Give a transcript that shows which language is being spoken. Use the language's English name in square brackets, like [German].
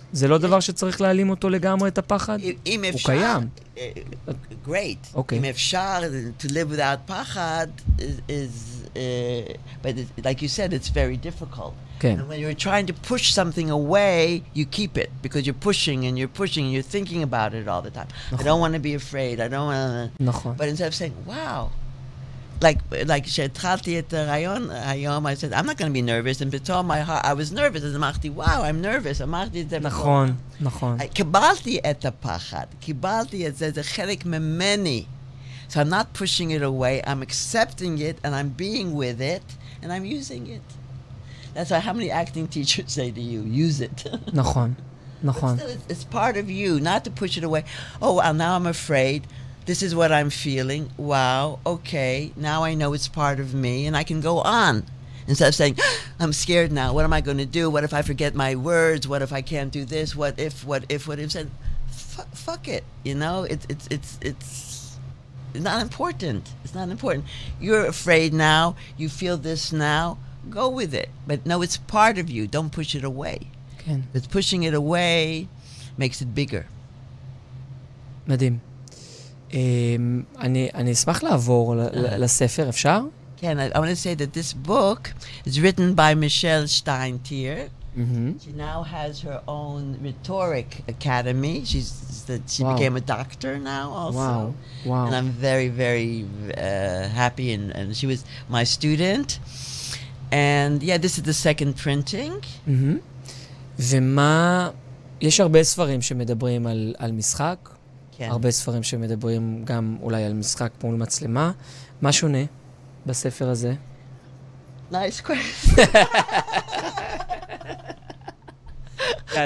[Hebrew] זה לא דבר שצריך להעלים אותו לגמרי, את הפחד? הוא קיים. [English] Great. [Hebrew] אוקיי. אם אפשר, [English] to live without פחד but like you said, it's very difficult. [Hebrew] כן. [English] And when you're trying to push something away, you keep it because you're pushing and you're pushing and you're thinking about it all the time. I don't want to be afraid. I don't want to... [Hebrew] נכון. [English] But instead of saying, wow, like [Hebrew] שהתחלתי את הרעיון היום, [English] I said, I'm not going to be nervous, and [Hebrew] פתאום [English] I was nervous, [Hebrew] אז אמרתי, [English] wow, I'm nervous, [Hebrew] אמרתי את זה. נכון, נכון. קיבלתי את הפחד, קיבלתי את זה, זה חלק ממני. [English] So I'm not pushing it away, I'm accepting it, and I'm being with it, and I'm using it. That's why how many acting teachers say to you, use it. נכון, נכון. But still, it's part of you, not to push it away. Oh, well, now I'm afraid. This is what I'm feeling. Wow, okay, now I know it's part of me, and I can go on. Instead of saying, I'm scared now, what am I going to do? What if I forget my words? What if I can't do this? What if? Said, fuck it, you know? It's not important. It's not important. You're afraid now, you feel this now, go with it. But no, it's part of you, don't push it away. [Hebrew] כן. [English] But pushing it away makes it bigger. [Hebrew] מדהים. אני אשמח לעבור לספר, אפשר? כן, [English] I want to say that this book is written by Michelle Stein-Tier. She now has her own rhetoric academy. She became a doctor now also. Wow. And I'm very, very happy. And she was my student. And yeah, this is the second printing. [Hebrew] ומה... יש הרבה ספרים שמדברים על משחק. כן. הרבה ספרים שמדברים גם אולי על משחק מול מצלמה. מה שונה בספר הזה? [English] Nice question.